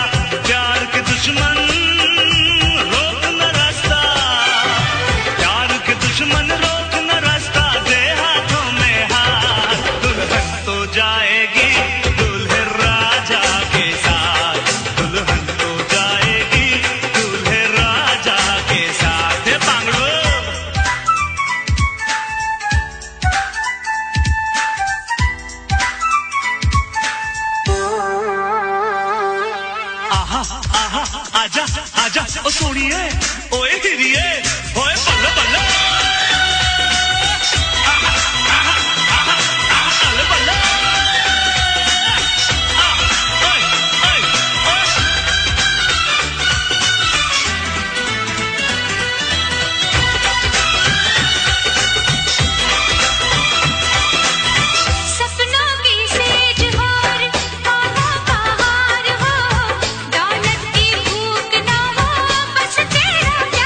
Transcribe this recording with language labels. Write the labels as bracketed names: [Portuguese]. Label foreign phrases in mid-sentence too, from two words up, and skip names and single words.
[Hindi] प्यार के दुश्मन रोक न रास्ता, प्यार के दुश्मन रोक न रास्ता, दे हाथों में हाथ। दुल्हन तो जाएगी दूल्हे राजा के साथ, दुल्हन तो जाएगी दूल्हे राजा के साथ। हे बांगड़ू, आहा आहा आजा आजा ओ सोनिए, ओए हिरिए, [Punjabi] ਓਏ ਬੱਲੇ ਬੱਲੇ, आहा आहा आहा आहा बल्ले बल्ले, ओए ओए ओए। [Hindi] सपनों की सेज हार, बाहों का हार हो, दौलत की भूख ना हो, बस तेरा